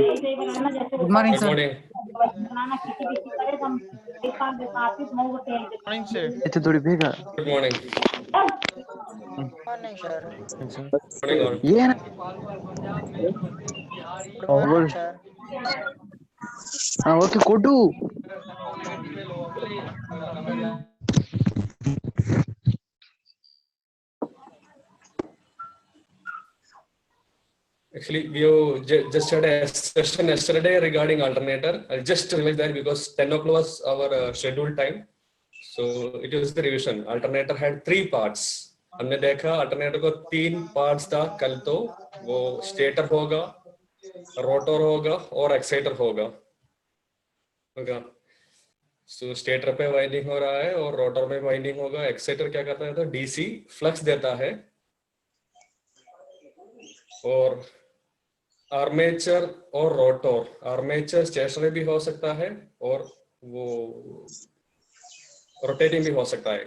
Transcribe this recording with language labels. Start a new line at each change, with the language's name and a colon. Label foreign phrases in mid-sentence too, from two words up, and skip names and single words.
English: Good morning गुड सर। मॉर्निंग।
Kannada: चंदुड़ी ಬೇಗ
English: Good morning. Morning sir. Morning all.
Kannada: ಏನು
English: Good morning sir.
Kannada: ಓಕೆ ಕೊಡು
English: Actually, we just had a session yesterday regarding alternator. I just realized that because 10 o'clock was our scheduled time. So it was the revision. Alternator had 3 parts.
Hindi: हमने देखा अल्टरनेटर को 3 पार्ट्स था कल। तो वो स्टेटर होगा, रोटर होगा और एक्साइटर होगा। सो स्टेटर पे वाइंडिंग हो रहा है और रोटर में वाइंडिंग होगा। एक्साइटर क्या करता है तो
English: DC flux
Hindi: देता है। और आर्मेचर और रोटर,
English: armature stationary
Hindi: भी हो सकता है और वो रोटेटिंग भी हो सकता है।